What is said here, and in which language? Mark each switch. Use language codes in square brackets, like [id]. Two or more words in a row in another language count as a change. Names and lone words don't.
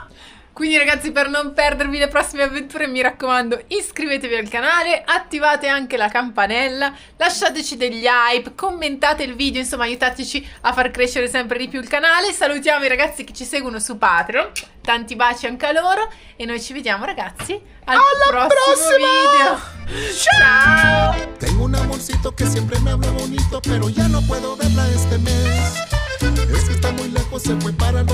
[it] Quindi ragazzi, per non perdervi le prossime avventure, mi raccomando, iscrivetevi al canale, attivate anche la campanella, lasciateci degli hype, commentate il video, insomma aiutateci a far crescere sempre di più il canale. Salutiamo i ragazzi che ci seguono su Patreon, tanti baci anche a loro e noi ci vediamo ragazzi al prossimo video. Ciao! [es] Tengo un amorcito que siempre me habla bonito, pero ya no puedo verla este mes. Es que está muy lejos, se fue para